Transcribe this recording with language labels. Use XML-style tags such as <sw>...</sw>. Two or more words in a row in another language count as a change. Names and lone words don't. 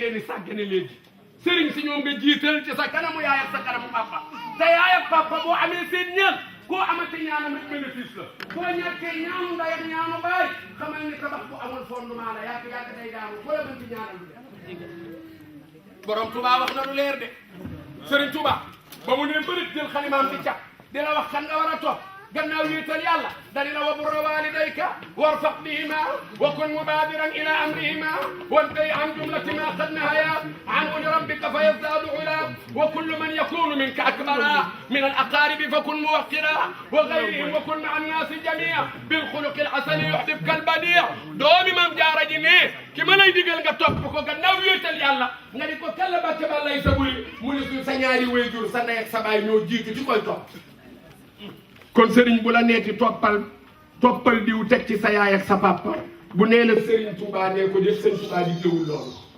<wo>leen di sàggane léegi sëriñ si ñoom nga jiital ci sa kanamu yaay ak sa kanamu papa te yaay ak papa boo amee seen ñaan koo amati ñaanam rek bénéfice la boo ñàkkee ñaanu ndey ak ñaanu baay xamal ni tabax bu amul fondement la yàgg day daanu boo la mën ci ñaanal lu borom Touba wax na lu leer de Serigne Touba ba mu ne bërit jël xalimaam ci cap di la wax kan nga war a topp gannaaw wéetal yàlla dani la</wo> <ar>وبر والديك وارفق بهما وكن مبادرا إلى أمرهما وانته عن جملة ما قد نهاك عنه لربك فيزداد العلى وكل من يكون منك أكبر من ال الأقارب فكن موقرا وغيرهم وكن مع الناس جميعا بالخلق الحسن يهذبك البادي</ar> <wo>doomi mam jaara ji ne ki ma lay digal nga topp ko gannaaw wéetal yàlla nga di ko kalla bàkke ba lay sa buli mu ne sa ñaari wayjur sa ndey ak sa baay ñoo jiitu ci koy topp kon sëriñ bu la neeti toppal diw teg ci sa yaay ak sa papa bu nee la sëriñ Touba nee ko def sëriñ Touba di jëwul loolu</wo>